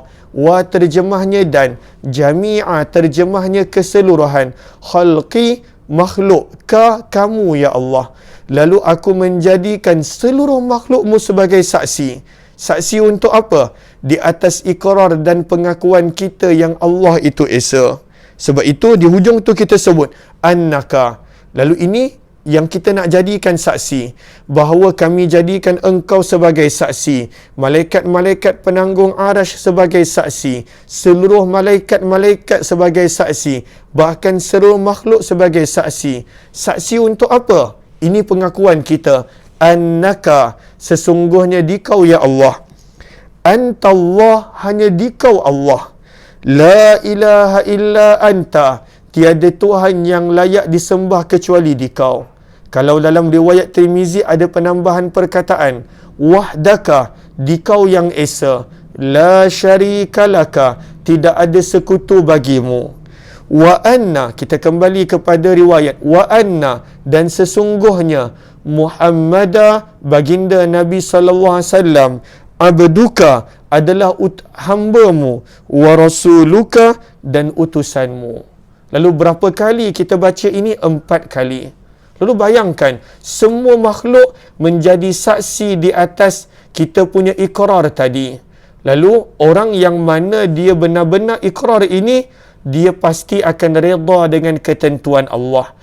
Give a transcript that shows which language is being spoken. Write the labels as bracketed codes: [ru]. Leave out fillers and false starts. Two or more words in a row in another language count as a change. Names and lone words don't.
[ms] Wa terjemahnya dan, jami'a terjemahnya keseluruhan, khalqi makhluk, ka kamu ya Allah. Lalu aku menjadikan seluruh makhlukmu sebagai saksi. Saksi untuk apa? Di atas ikrar dan pengakuan kita yang Allah itu esa. Sebab itu di hujung tu kita sebut annaka. Lalu ini yang kita nak jadikan saksi, bahawa kami jadikan engkau sebagai saksi, malaikat-malaikat penanggung arash sebagai saksi, seluruh malaikat-malaikat sebagai saksi, bahkan seluruh makhluk sebagai saksi. Saksi untuk apa? Ini pengakuan kita. Annaka, sesungguhnya dikau ya Allah. [ar] Antallah, [ms] hanya dikau Allah. [ar] لا إله إلا أنت, [ms] tiada Tuhan yang layak disembah kecuali dikau. Kalau dalam riwayat Tirmizi ada penambahan perkataan wahdaka, dikau yang esa. [ar] لا شريك لك, [ms] tidak ada sekutu bagimu. [ar] وأن, [ms] kita kembali kepada riwayat [ar] وأن, [ms] dan sesungguhnya Muhammada, baginda Nabi [ar] صلى الله عليه وسلم, [ms] abduka, adalah hambamu, [ar] ورسولك, [ms] dan utusanmu. Lalu berapa kali kita baca ini? 4 kali. Lalu bayangkan, semua makhluk menjadi saksi di atas kita punya ikrar tadi. Lalu orang yang mana dia benar-benar ikrar ini, dia pasti akan redha dengan ketentuan Allah.